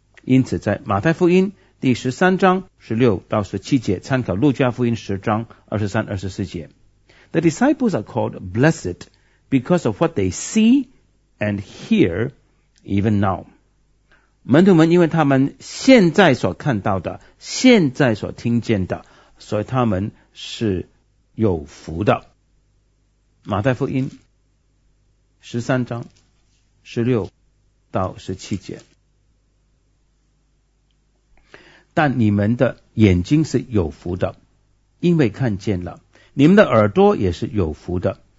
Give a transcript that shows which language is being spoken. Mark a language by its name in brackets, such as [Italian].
[Chinese] 因此在马太福音第13章16到17节参考路加福音10章23、24节。 [English] The disciples are called blessed because of what they see and hear even now. [Chinese] 门徒们因为他们现在所看到的现在所听见的所以他们是有福的。马太福音十三章十六到十七节但你们的眼睛是有福的因为看见了你们的耳朵也是有福的